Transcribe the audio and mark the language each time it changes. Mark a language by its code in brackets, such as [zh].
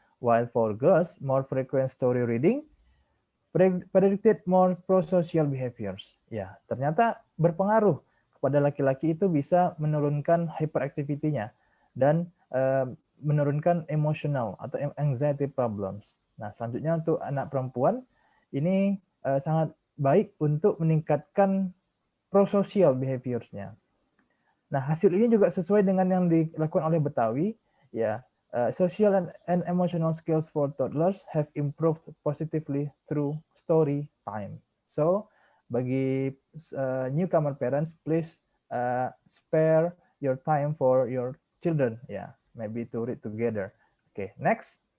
[en] While for girls, more frequent story reading predicted more prosocial behaviors. [id] Ya, ternyata berpengaruh kepada laki-laki itu bisa menurunkan hyperactivity-nya dan menurunkan emotional atau anxiety problems. Nah, selanjutnya untuk anak perempuan ini sangat baik untuk meningkatkan prosocial behaviors-nya. Nah, hasil ini juga sesuai dengan yang dilakukan oleh Betawi, ya. [en] Social and emotional skills for toddlers have improved positively through story time. So, bagi newcomer parents, please spare your time for your children, ya, maybe to read together. Okay, next.